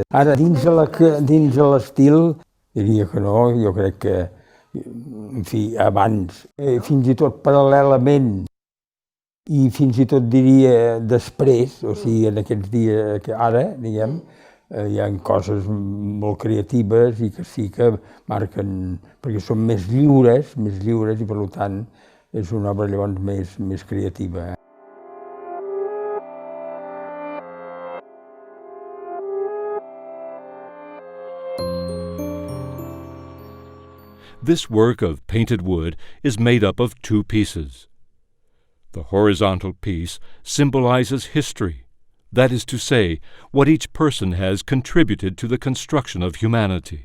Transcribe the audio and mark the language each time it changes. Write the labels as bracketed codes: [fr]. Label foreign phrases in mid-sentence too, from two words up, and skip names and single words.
[ca] Ara, dins de l'estil, diria que no, jo crec que, en fi, abans, fins i tot paral·lelament, i fins i tot diria després, o sigui, en aquests dies que ara, diguem, hi ha coses molt creatives i que sí que marquen, perquè són més lliures i per tant és una obra llavors més creativa. [en] This work of painted wood is made up of two pieces. The horizontal piece symbolizes history, that is to say, what each person has contributed to the construction of humanity.